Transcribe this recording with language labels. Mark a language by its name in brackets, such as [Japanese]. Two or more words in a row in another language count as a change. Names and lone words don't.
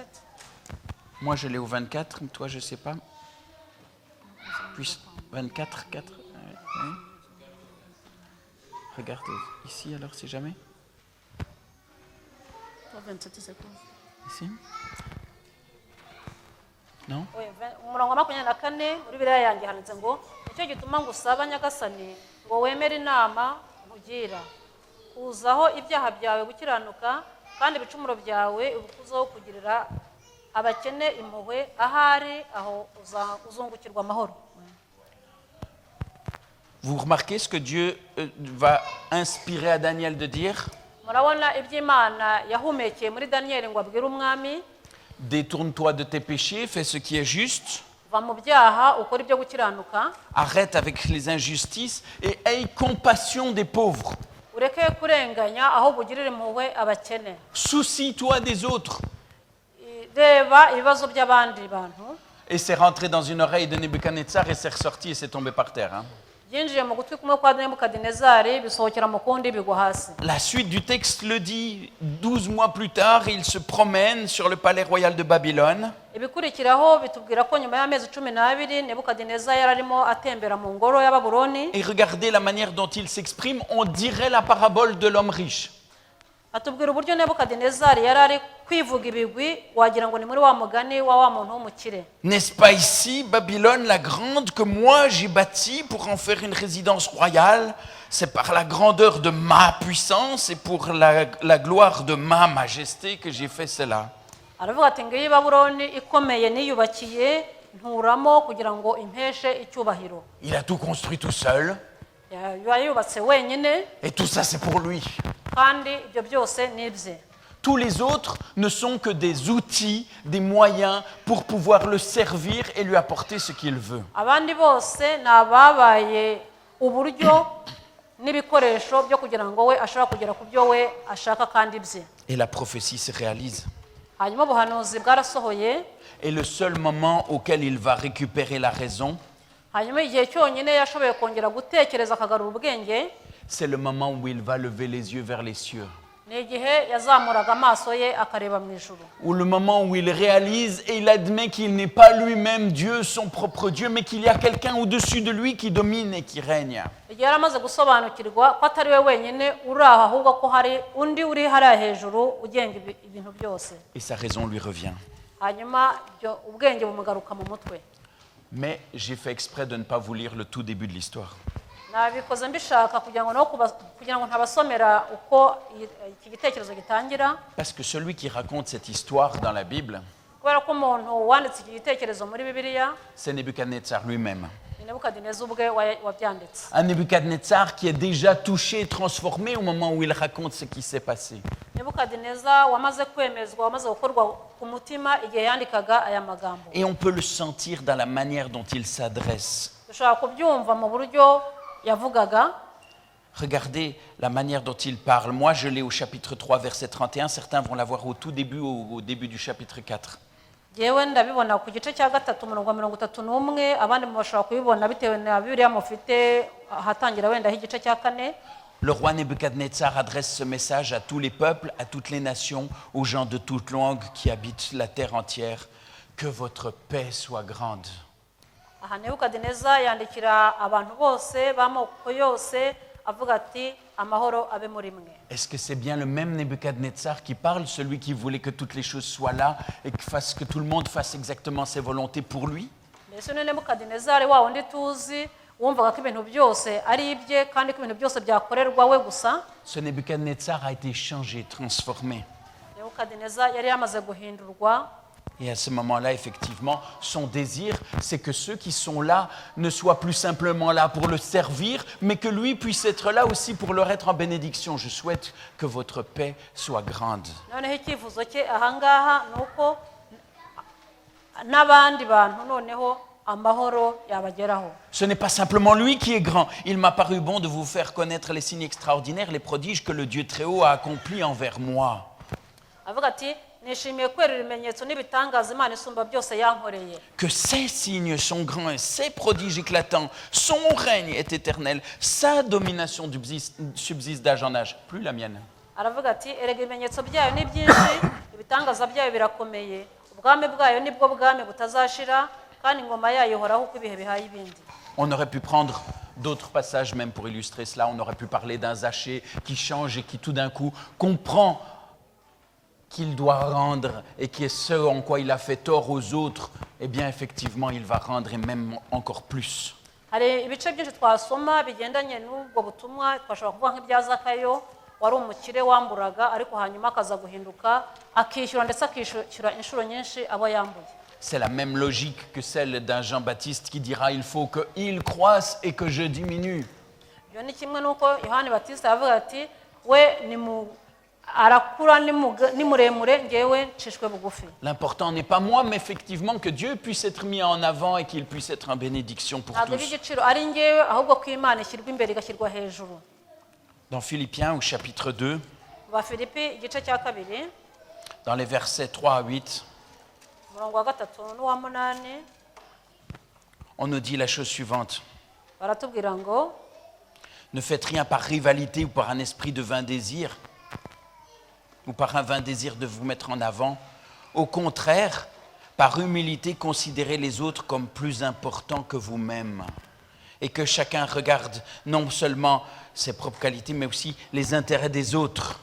[French] Moi je l'ai au 24, toi je ne sais pas. Puis 24, 4. Oui. Regarde ici alors si jamais. 27 c'est quoi? Ici? Non? Oui, [Kinyarwanda] umurongo wa 24 muri Bibiliya yanjye handitse ngo nicyo gituma ngusaba Nyagasani ngo wemere inama nkugira kuzaho ibyaha byawe gukiranuka kandi ibicumuro byawe ubukuzaho kugirira abakene impuhwe ahari aho uzungukirwa amahoro. [French] Vous remarquez ce que Dieu va inspirer à Daniel de dire? [Kinyarwanda] Murabona iby'Imana yahumekeye muri Daniel ngo abwire umwami. [French] Détourne-toi de tes péchés, fais ce qui est juste. [Kinyarwanda] Va mu byaha ukora ibyo gukiranuka. [French] Arrête avec les injustices et aie compassion des pauvres. [Kinyarwanda] Ureke kurenganya aho bugirire impuhwe abakene. [French] Soucie-toi des autres. [Kinyarwanda] reba ibibazo by'abandi bantu [French] Et c'est rentré dans une oreille de Nebuchadnezzar et c'est ressorti et c'est tombé par terre. Hein. [Kinyarwanda] byinjiye mu gutwi kumwe kwa Nebukadinezari bisohokera mu kundi bigwa hasi. [French] La suite du texte le dit, 12 mois plus tard, il se promène sur le palais royal de Babylone. [Kinyarwanda] Ibikurikiraho bitubwira ko nyuma y'amezi 12 Nebukadinezari yararimo atembera mu ngoro ya Babuloni. [French] Et regardez la manière dont il s'exprime, on dirait la parabole de l'homme riche. [Kinyarwanda] Atubwira uburyo Nebukadinezari yarari kwivuga ibigwi wagira ngo ni muri wa mugani wa muntu w'umukire. [French] N'est-ce pas ici, Babylone la grande, que moi j'ai bâtie pour en faire une résidence royale? C'est par la grandeur de ma puissance et pour la gloire de ma majesté que j'ai fait cela. [Kinyarwanda] Aravuga ati ngiyi Babuloni ikomeye niyubakiye nturamo kugira ngo impeshe icyubahiro. [French] Il a tout construit tout seul. [Kinyarwanda] Yubatse wenyine [French] Et tout ça, c'est pour lui. [Kinyarwanda] kandi ibyo byose ni ibye. [French] Tous les autres ne sont que des outils, des moyens pour pouvoir le servir et lui apporter ce qu'il veut. [Kinyarwanda] Abandi bose nababaye uburyo n'ibikoresho byo kugira ngo we ashaka kugera ku byo we ashaka kandi bye. [French] Et la prophétie se réalise. [Kinyarwanda] Hanyuma ubuhanuzi bwarasohoye. [French] Et le seul moment auquel il va récupérer la raison, [Kinyarwanda] Hanyuma igihe cyonyine yashoboye kongera gutekereza akagarura ubwenge, [French] c'est le moment où il va lever les yeux vers les cieux. [Kinyarwanda] ni igihe yazamuraga amaso ye akareba mu ijuru. [French] Ou le moment où il réalise et il admet qu'il n'est pas lui-même Dieu, son propre Dieu, mais qu'il y a quelqu'un au-dessus de lui qui domine et qui règne. [Kinyarwanda] Igihe yaramaze gusobanukirwa ko atari we wenyine uri aho ahubwo ko hari undi uri hariya hejuru ugenga ibintu byose. [French] Et sa raison lui revient. [Kinyarwanda] Hanyuma ubwenge bumugaruka mu mutwe. [French] Mais j'ai fait exprès de ne pas vous lire le tout début de l'histoire. [Kinyarwanda] Nabikoze mbishaka kugira ngo ntabasomera uko iki gitekerezo gitangira. [French] Parce que celui qui raconte cette histoire dans la Bible, [Kinyarwanda] Kubera ko umuntu wanditse iki gitekerezo muri Bibiliya [French] c'est Nebuchadnezzar lui-même. [Kinyarwanda] ni Nebukadineza ubwe wabyanditse. [French] Un Nebuchadnezzar qui est déjà touché et transformé au moment où il raconte ce qui s'est passé. [Kinyarwanda] Nebukadineza wamaze kwemezwa, wamaze gukorwa ku mutima igihe yandikaga aya magambo. [French] Et on peut le sentir dans la manière dont il s'adresse. [Kinyarwanda] Dushobora kubyumva mu buryo yavugaga. [French] Regardez la manière dont il parle. Moi, je l'ai au chapitre 3, verset 31. Certains vont l'avoir au tout début, au début du chapitre 4. [Kinyarwanda] Yewe ndabibona ku gice cya 3 umurongo wa 31, abandi mubashobora kubibona bitewe na Bibiliya mufite ahatangira wenda igice cya 4. [French] Le roi Nebuchadnezzar adresse ce message à tous les peuples, à toutes les nations, aux gens de toute langue qui habitent la terre entière. Que votre paix soit grande. [Kinyarwanda] Aha Nebukadineza yandikira abantu bose b'amoko yose avuga ati amahoro abe muri mwe. [French] Est-ce que c'est bien le même Nebuchadnezzar qui parle, celui qui voulait que toutes les choses soient là et que tout le monde fasse exactement ses volontés pour lui? [Kinyarwanda] Mbese ni Nebukadineza wa wundi tuzi wumvaga ko ibintu byose ari ibye kandi ko ibintu byose byakorerwa we gusa? [French] Ce Nebuchadnezzar a été changé, transformé. [Kinyarwanda] Nebukadineza yari yamaze guhindurwa. [French] Et à ce moment-là, effectivement, son désir, c'est que ceux qui sont là ne soient plus simplement là pour le servir, mais que lui puisse être là aussi pour leur être en bénédiction. Je souhaite que votre paix soit grande. [Kinyarwanda] Noneho icyifuzo cye ahangaha nuko n'abandi bantu noneho amahoro yabageraho. [French] Ce n'est pas simplement lui qui est grand. Il m'a paru bon de vous faire connaître les signes extraordinaires, les prodiges que le Dieu Très-Haut a accomplis envers moi. [Kinyarwanda] Avuga ati nishimiye kwerera ibimenyetso n'ibitangaza Imana isumba byose yankoreye. [French] Que ces signes sont grands et ces prodiges éclatants, son règne est éternel, sa domination subsiste d'âge en âge, plus la mienne. [Kinyarwanda] Aravuga ati erega ibimenyetso byayo ni byinshi, ibitangaza byayo birakomeye, ubwami bwayo nibwo bwami butazashira kandi ingoma yayo ihoraho uko ibihe bihaye ibindi. [French] On aurait pu prendre d'autres passages même pour illustrer cela. On aurait pu parler d'un Zaché qui change et qui tout d'un coup comprend qu'il doit rendre et qui est ce en quoi il a fait tort aux autres. Eh bien, effectivement, il va rendre et même encore plus. [Kinyarwanda] Hari ibice byinshi twasoma bigendanye n'ubwo butumwa twashobora kuvuga nk'ibya Zakayo wari umukire wamburaga ariko hanyuma akaza guhinduka akishyura ndetse akishyura inshuro nyinshi abo yambuye. [French] C'est la même logique que celle d'un Jean-Baptiste qui dira « Il faut qu'il croisse et que je diminue ». [Kinyarwanda] Ibyo ni kimwe n'uko Yohani Batista yavuga ati we arakura ni muremure ngewe ncishwe bugufi. [French] L'important n'est pas moi, mais effectivement que Dieu puisse être mis en avant et qu'il puisse être en bénédiction pour [Kinyarwanda] Ntabwo [French] tous. [Kinyarwanda] igiciro ari ngewe ahubwo ko Imana ishyirwa imbere igashyirwa hejuru. [French] Dans Philippiens au chapitre 2, [Kinyarwanda] Ba Filipi igice cya 2 [French] dans les versets 3 à 8, [Kinyarwanda] umurongo wa gatatu n'uwa munani [French] on nous dit la chose suivante. [Kinyarwanda] baratubwira ngo [French] Ne faites rien par rivalité ou par un esprit de vain désir, ou par un vain désir de vous mettre en avant. Au contraire, par humilité, considérez les autres comme plus importants que vous-même. Et que chacun regarde non seulement ses propres qualités, mais aussi les intérêts des autres.